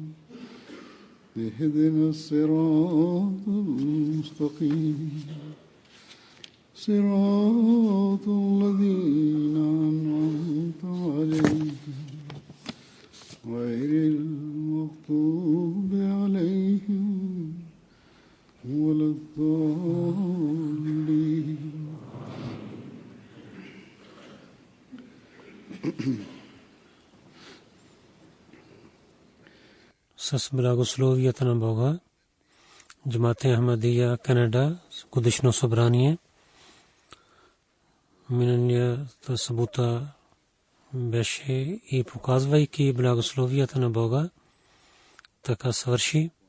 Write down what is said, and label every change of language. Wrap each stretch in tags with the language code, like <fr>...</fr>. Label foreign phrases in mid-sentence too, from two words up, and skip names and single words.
<ar>اهدنا الصراط المستقيم صراط الذين أنعمت عليهم غير المغضوب عليهم ولا الضالين.</ar> <bg>С благословията на Бога, Джамаат-е Ахмадия, Канада, годишно събрание. Миналата събота беше и показвайки благословията на Бога, така свърши.</bg>